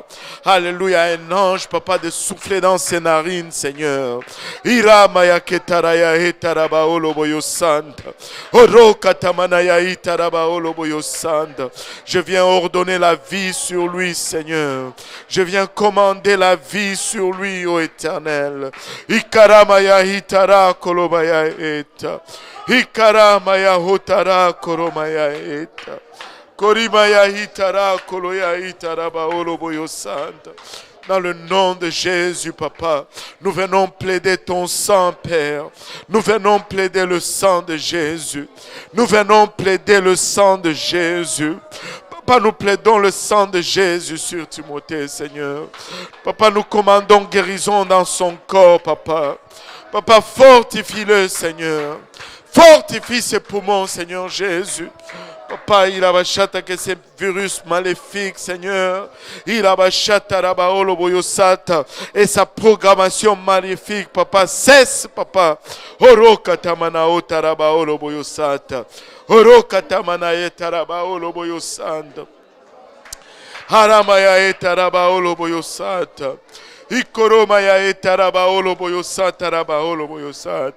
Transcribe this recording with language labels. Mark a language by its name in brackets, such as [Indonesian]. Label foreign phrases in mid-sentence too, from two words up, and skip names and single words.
[French] Alléluia, un ange, Papa, de souffler dans ses narines, Seigneur. Je viens ordonner la vie sur lui, Seigneur. Je viens commander la vie sur lui, ô Éternel. Ikaramaya hitara kolobaya eta. Hikaramaya hotara koromaya eta. Korimaya hitara koloya hitara baoloboyo santa. Dans le nom de Jésus, Papa, nous venons plaider ton sang, Père. Nous venons plaider le sang de Jésus. Nous venons plaider le sang de Jésus. Papa, nous plaidons le sang de Jésus sur Timothée, Seigneur. Papa, nous commandons guérison dans son corps, Papa. Papa, fortifie-le, Seigneur. Fortifie ses poumons, Seigneur Jésus. Papa, il a bachata que ces virus maléfiques, Seigneur, il a bachata rabaolo boyosata et sa programmation maléfique, Papa, cesse, Papa. Oroka tamana otarabaolo boyosata. Oroka tamana etarabaolo boyosanda. Haramaya etarabaolo boyosata. Ikoromaya etarabaolo boyosata rabaolo boyosata.